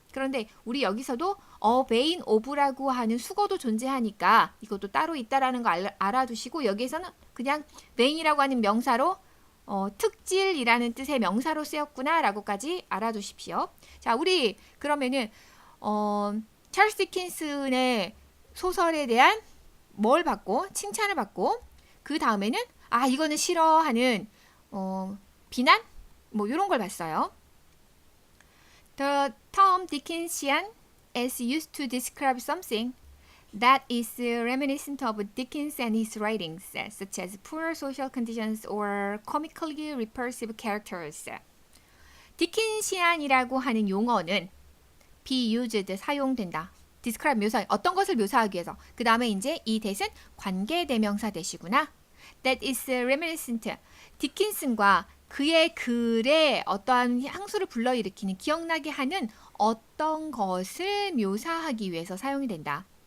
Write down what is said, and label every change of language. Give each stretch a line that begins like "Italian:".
Korean: 그런데 우리 여기서도 a vein of라고 하는 수거도 존재하니까 이것도 따로 있다라는 거 알아두시고, 여기에서는 그냥 vein이라고 하는 명사로 특질이라는 뜻의 명사로 쓰였구나 라고까지 알아두십시오. 자, 우리 그러면은 찰스 디킨슨의 소설에 대한 칭찬을 받고, 그 다음에는 이거는 싫어하는 비난? 뭐 이런 걸 봤어요.
English: The term Dickensian is used to describe something that is reminiscent of Dickens and his writings, such as poor social conditions or comically repulsive characters.
Korean: 디킨시안이라고 하는 용어는 be used, 사용된다. describe, 어떤 것을 묘사하기 위해서. 그 다음에 이제 이 that은 관계대명사 that이구나.
English: That is reminiscent.
Korean: 디킨슨과 그의 글에 어떠한 향수를 불러일으키는, 기억나게 하는 어떤 것을 묘사하기 위해서 사용이 된다.